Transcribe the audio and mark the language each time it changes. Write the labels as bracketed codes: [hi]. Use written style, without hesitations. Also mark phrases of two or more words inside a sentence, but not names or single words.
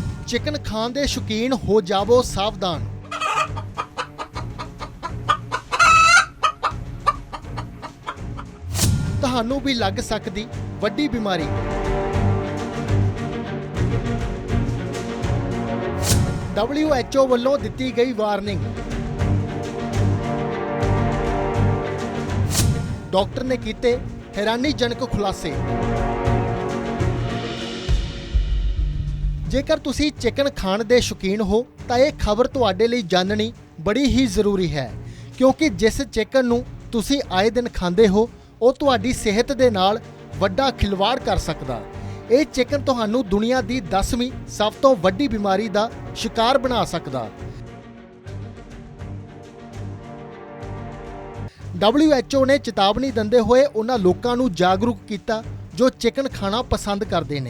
[pa] ਚਿਕਨ ਖਾਣ ਦੇ ਸ਼ੌਕੀਨ ਹੋ ਜਾਵੋ ਸਾਵਧਾਨ। ਤੁਹਾਨੂੰ ਭੀ ਲੱਗ ਸਕਦੀ ਵੱਡੀ ਬਿਮਾਰੀ। WHO ਵੱਲੋਂ ਦਿੱਤੀ ਗਈ ਵਾਰਨਿੰਗ। ਡਾਕਟਰ ਨੇ ਕੀਤੇ ਹੈਰਾਨੀਜਨਕ ਖੁਲਾਸੇ। ਜੇਕਰ ਤੁਸੀਂ ਚਿਕਨ ਖਾਣ ਦੇ ਸ਼ੌਕੀਨ ਹੋ ਤਾਂ ਇਹ खबर ਤੁਹਾਡੇ ਲਈ ਜਾਣਨੀ ਬੜੀ ਹੀ ਜ਼ਰੂਰੀ ਹੈ, ਕਿਉਂਕਿ ਜਿਸ ਚਿਕਨ ਨੂੰ ਤੁਸੀਂ ਆਏ ਦਿਨ ਖਾਂਦੇ ਹੋ ਉਹ ਤੁਹਾਡੀ ਸਿਹਤ ਦੇ ਨਾਲ ਵੱਡਾ ਖਿਲਵਾੜ ਕਰ ਸਕਦਾ। ਇਹ ਚਿਕਨ ਤੁਹਾਨੂੰ ਦੁਨੀਆ ਦੀ 10ਵੀਂ ਸਭ ਤੋਂ ਵੱਡੀ ਬਿਮਾਰੀ ਦਾ ਸ਼ਿਕਾਰ ਬਣਾ ਸਕਦਾ। WHO ਨੇ ਚੇਤਾਵਨੀ ਦਿੰਦੇ ਹੋਏ ਉਹਨਾਂ ਲੋਕਾਂ ਨੂੰ ਜਾਗਰੂਕ ਕੀਤਾ ਜੋ ਚਿਕਨ ਖਾਣਾ ਪਸੰਦ ਕਰਦੇ ਨੇ।